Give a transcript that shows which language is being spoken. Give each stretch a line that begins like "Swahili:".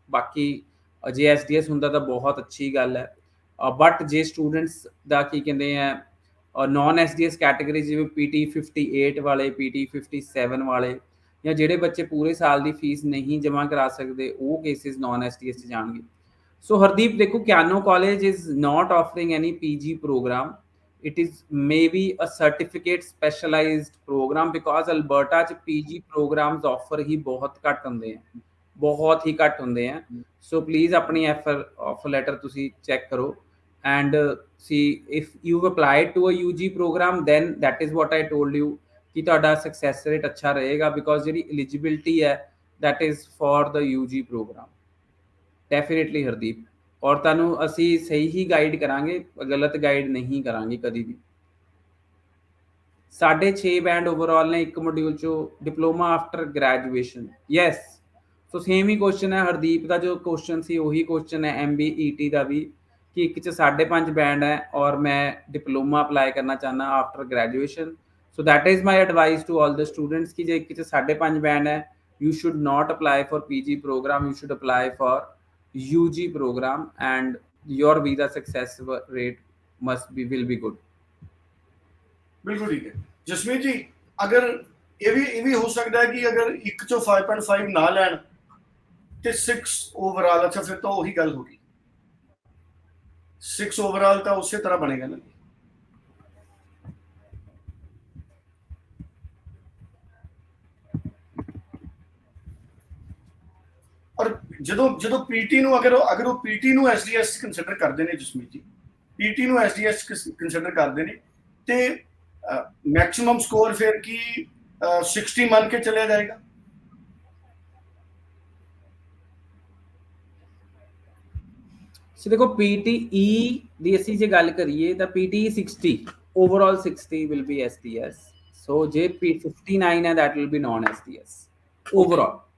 Punjabi: ਬਾਕੀ ਜੇ SDS ਹੁੰਦਾ ਤਾਂ ਬਹੁਤ ਅੱਛੀ ਗੱਲ ਹੈ। ਬਟ ਜੇ ਸਟੂਡੈਂਟਸ ਦਾ ਕੀ ਕਹਿੰਦੇ ਆ ਨਾਨ SDS ਕੈਟੇਗਰੀ ਜਿਵੇਂ PT 58 ਵਾਲੇ, PT 57 ਵਾਲੇ ਜਾਂ ਜਿਹੜੇ ਬੱਚੇ ਪੂਰੇ ਸਾਲ ਦੀ ਫੀਸ ਨਹੀਂ ਜਮ੍ਹਾਂ ਕਰਾ ਸਕਦੇ ਉਹ ਕੇਸਿਸ ਨਾਨ SDS ਚ ਜਾਣਗੇ।
English: ਸੋ ਹਰਦੀਪ ਦੇਖੋ Keyano college is not offering any PG program. It is maybe a certificate specialized program because
Punjabi: Alberta ਚ PG programs offer ਹੀ ਬਹੁਤ ਘੱਟ ਹੁੰਦੇ ਆ, ਬਹੁਤ ਹੀ ਘੱਟ ਹੁੰਦੇ ਆ। ਸੋ ਪਲੀਜ਼ ਆਪਣੀ ਆਫਰ ਲੈਟਰ ਤੁਸੀਂ ਚੈੱਕ ਕਰੋ
English: and see if you've applied to a UG program then that is what I told you
Punjabi: ਕਿ ਤੁਹਾਡਾ ਸਕਸੈਸ ਰੇਟ ਅੱਛਾ ਰਹੇਗਾ ਬਿਕੋਜ਼ ਜਿਹੜੀ ਐਲੀਜੀਬਿਲਿਟੀ ਹੈ
English: that is for the UG program
Punjabi: definitely Hardeep. ਔਰ ਤੁਹਾਨੂੰ ਅਸੀਂ ਸਹੀ ਹੀ ਗਾਈਡ ਕਰਾਂਗੇ, ਗਲਤ ਗਾਈਡ ਨਹੀਂ ਕਰਾਂਗੇ ਕਦੀ ਵੀ। 6.5 ਬੈਂਡ ਓਵਰਆਲ ਨੇ ਇੱਕ ਮੋਡਿਊਲ ਚੋਂ diploma after graduation. Yes, so same ਹੀ ਕੁਐਸਚਨ ਹੈ ਹਰਦੀਪ ਦਾ ਜੋ ਕੁਐਸਚਨ ਸੀ ਉਹੀ ਕੁਐਸਚਨ ਹੈ MBET ਦਾ ਵੀ ਕਿ 1 ਚ 5.5 ਬੈਂਡ ਹੈ ਔਰ ਮੈਂ ਡਿਪਲੋਮਾ ਅਪਲਾਈ ਕਰਨਾ ਚਾਹੁੰਦਾ after graduation.
English: so that is my advice to all the students
Punjabi: ਕਿ ਜੇ 1 ਚ 5.5 ਬੈਂਡ ਹੈ
English: you should not apply for PG program, you should apply for UG program and your visa success rate will be good.
Punjabi: ਬਿਲਕੁਲ ਠੀਕ ਹੈ ਜਸਮੀਤ ਜੀ। ਅਗਰ ਇਹ ਵੀ ਹੋ ਸਕਦਾ ਹੈ ਕਿ ਅਗਰ 1 ਚੋਂ 5.5 ਨਾ ਲੈਣ ਤੇ 6 ਓਵਰਆਲ, ਅੱਛਾ ਫਿਰ ਤਾਂ ਉਹੀ ਗੱਲ ਹੋਗੀ 6 ਓਵਰਆਲ ਤਾਂ ਉਸੇ ਤਰ੍ਹਾਂ ਬਣੇਗਾ ਨਾ। ਔਰ ਜਦੋਂ PT ਨੂੰ ਅਗਰ ਉਹ PT ਨੂੰ SDS ਕੰਸੀਡਰ ਕਰਦੇ ਨੇ ਜਸਮੀਤ ਜੀ, PT ਨੂੰ SDS ਕੰਸੀਡਰ ਕਰਦੇ ਨੇ ਤੇ ਮੈਕਸਿਮਮ ਸਕੋਰ ਫਿਰ ਕੀ 60 ਮੰਨ ਕੇ ਚੱਲਿਆ ਜਾਏਗਾ? ਸੋ ਦੇਖੋ PTE ਦੀ ਅਸੀਂ ਜੇ ਗੱਲ ਕਰੀਏ ਤਾਂ PTE 60 overall 60 will be SDS। ਸੋ ਜੇ 59 ਹੈ
English: that will be non SDS
Punjabi: overall.